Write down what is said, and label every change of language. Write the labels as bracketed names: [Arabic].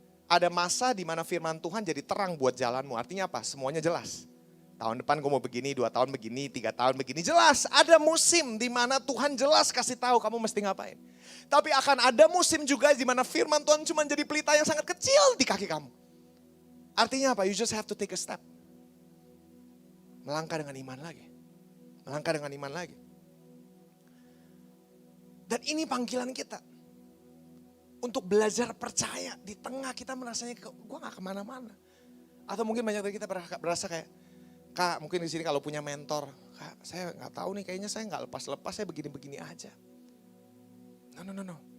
[Indonesian] Ada masa di mana firman Tuhan jadi terang buat jalanmu. Artinya apa? Semuanya jelas. Tahun depan gue mau begini, 2 tahun begini, 3 tahun begini. Jelas, ada musim di mana Tuhan jelas kasih tahu kamu mesti ngapain. Tapi akan ada musim juga di mana firman Tuhan cuma jadi pelita yang sangat kecil di kaki kamu. Artinya apa? [English] You just have to take a step. [Indonesian] Melangkah dengan iman lagi. Melangkah dengan iman lagi. Dan ini panggilan kita. Untuk belajar percaya di tengah kita merasanya gue gak kemana-mana. Atau mungkin banyak dari kita berasa kayak, Kak mungkin di sini kalau punya mentor, Kak saya gak tahu nih kayaknya saya gak lepas-lepas, saya begini-begini aja. No.